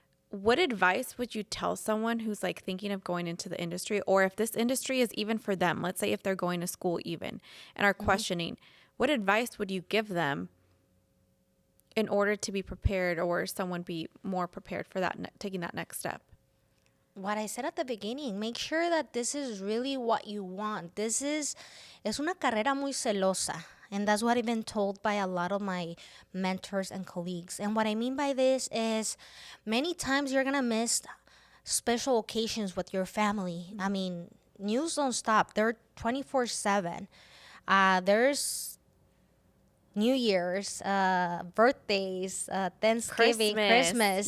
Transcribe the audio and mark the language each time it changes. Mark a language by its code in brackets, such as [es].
[en] What advice would you tell someone who's like thinking of going into the industry, or if this industry is even for them, let's say if they're going to school even and are questioning, what advice would you give them in order to be prepared, or someone be more prepared for that, taking that next step? What I said at the beginning, make sure that this is really what you want. [es] Es una carrera muy celosa. [en] And that's what I've been told by a lot of my mentors and colleagues. And what I mean by this is many times you're going to miss special occasions with your family. I mean, news don't stop. They're 24/7. There's New Year's, birthdays, Thanksgiving, Christmas.